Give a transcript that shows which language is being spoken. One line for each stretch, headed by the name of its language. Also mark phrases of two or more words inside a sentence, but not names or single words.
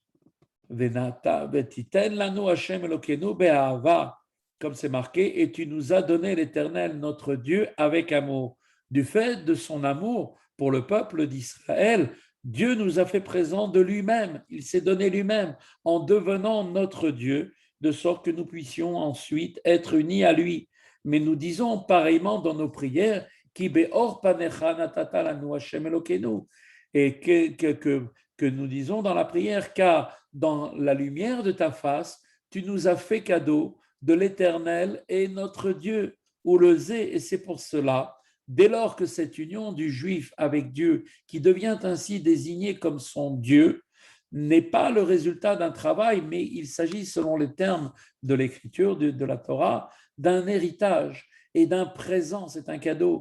French: Comme c'est marqué, et tu nous as donné l'Éternel, notre Dieu, avec amour. Du fait de son amour pour le peuple d'Israël, Dieu nous a fait présent de lui-même. Il s'est donné lui-même en devenant notre Dieu, de sorte que nous puissions ensuite être unis à lui. Mais nous disons pareillement dans nos prières,
Hebrew: כי באור פניך נתת לנו השם אלוקינו,
French: et que nous disons dans la prière, car dans la lumière de ta face, tu nous as fait cadeau de l'Éternel et notre Dieu, ou le zé, et c'est pour cela, dès lors que cette union du juif avec Dieu, qui devient ainsi désigné comme son Dieu, n'est pas le résultat d'un travail, mais il s'agit, selon les termes de l'écriture, de la Torah, d'un héritage et d'un présent, c'est un cadeau.